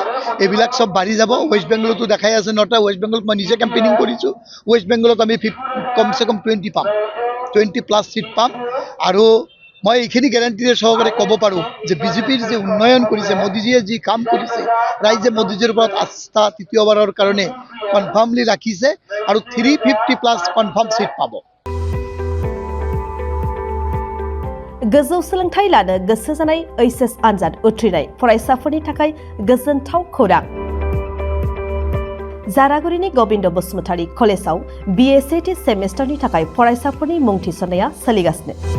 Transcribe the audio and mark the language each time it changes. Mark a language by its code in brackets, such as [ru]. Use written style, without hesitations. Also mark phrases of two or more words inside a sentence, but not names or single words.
[as] এইবিলাক সব বাঢ়ি যাব ওয়েস্ট বেংগলতো দেখাই আছে নটা ওয়েস্ট বেংগলত মই নিজে কেম্পেইনিং কৰিছো ওয়েস্ট বেংগলত আমি [hi] कमसे कम [as] 20 পাম 20+ সিট পাম আৰু মই এইখিনি গ্যাৰান্টিৰে সহকাৰে ক'ব পাৰো যে বিজেপিৰ যে উন্নয়ন কৰিছে মোদীজীয়ে যি কাম কৰিছে ৰাইজে মোদীজীৰ ওপৰত আস্থা তৃতীয়বাৰৰ কাৰণে কনফাৰ্মলি ৰাখিছে আৰু 350+ [en] confirm seat [as] পাব [brx] गोजौ सोलोंथाइ लानो गोसो जानाय ओइचएस आनजाद उथ्रिनाय फरायसाफोरनि थाखाय गोजोनथाव खौरां जारागुरिनि गोविंद बसुमतारी कलेजाव BSAT सेमेस्टारनि थाखाय फरायसाफोरनि मुं थिसननाया सोलिगासिनो